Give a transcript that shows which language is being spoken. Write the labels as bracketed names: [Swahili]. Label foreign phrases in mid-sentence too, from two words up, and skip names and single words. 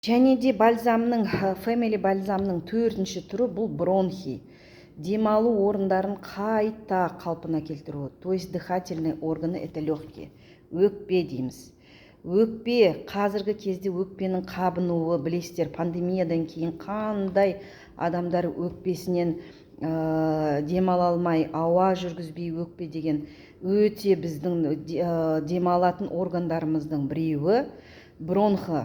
[Kazakh] Және де бальзамның, family бальзамның төртінші түрі бұл бронхи. Демалу орындарын қайта қалпына келтіру. [Russian] То есть дыхательные органы это легкие. [Kazakh] Өкпе дейміз. Өкпе, қазіргі кезде өкпенің қабынуы, білесіздер, пандемиядан кейін қандай адамдар өкпесінен демала алмай, ауа жүргізбей өкпе деген өте біздің демалатын органдарымыздың біреуі бронхы.